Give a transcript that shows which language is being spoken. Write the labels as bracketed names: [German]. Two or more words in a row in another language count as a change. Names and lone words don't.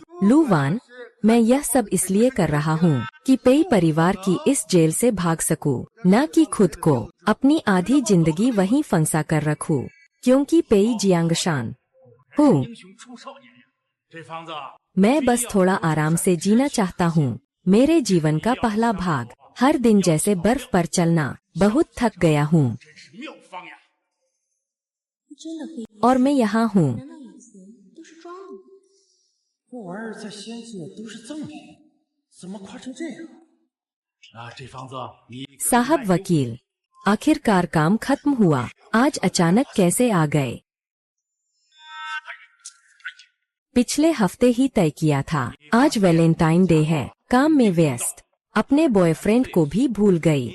[Hindi] लू वान, मैं यह सब इसलिए कर रहा हूँ कि पेई परिवार की इस जेल से भाग सकूं, न कि खुद को अपनी आधी जिंदगी वहीं फंसा कर रखूं, क्योंकि पेई जियांगशान हूँ। मैं बस थोड़ा आराम से जीना चाहता हूँ। मेरे जीवन का पहला भाग, हर दिन जैसे बर्फ पर चलना। बहुत थक गया हूँ [Chinese] 真的可以？ [Hindi] और मैं यहाँ हूँ। [Chinese] 难道以前都是装的吗？这玩意儿在仙界都是赠品，怎么夸成这样？啊，这房子你 [Hindi] साहब वकील, आखिरकार काम खत्म हुआ। आज अचानक कैसे आ गए? पिछले हफ्ते ही तय किया था। आज वैलेंटाइन डे है। काम में व्यस्त, अपने बॉयफ्रेंड को भी भूल गई।